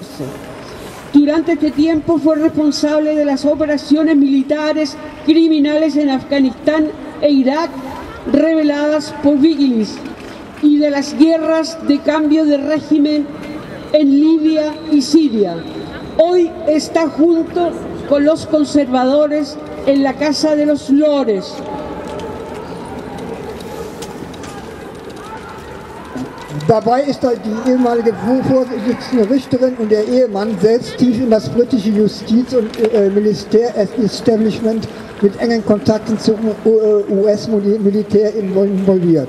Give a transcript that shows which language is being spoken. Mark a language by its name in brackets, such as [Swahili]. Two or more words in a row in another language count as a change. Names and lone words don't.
[Spanish] Durante este tiempo fue responsable de las operaciones militares criminales en Afganistán e Irak reveladas por Wikileaks y de las guerras de cambio de régimen en Libia y Siria. Hoy está junto con los conservadores en la Casa de los Lores. [German] Dabei ist die ehemalige Vorsitzende Richterin und der Ehemann selbst tief in das britische Justiz- und Militär-Establishment mit engen Kontakten zum US-Militär involviert.